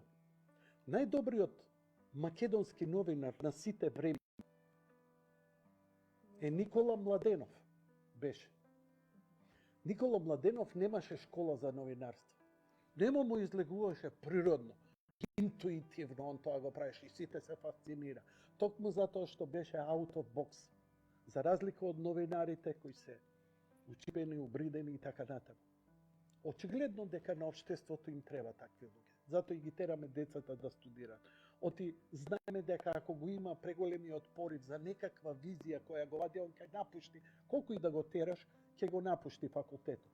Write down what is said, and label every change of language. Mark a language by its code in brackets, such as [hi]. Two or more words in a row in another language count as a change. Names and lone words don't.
[mk] Најдобриот македонски новинар на сите време е Никола Младенов беше. Никола Младенов немаше школа за новинарство. Нема му излегуваше природно, интуитивно, он тоа го правеше и сите се фасцинира. Токму затоа што беше [en] out of box. [mk] За разлика од новинарите кои се учипени, убридени и така натаму. Очигледно дека на општеството им треба такви луѓе. Затоа и ги тераме децата да студираат. Оти знаеме дека ако го има преголемиот порив за некаква визија која го вади, он кај напушти, колку и да го тераш, ќе го напушти факултетот.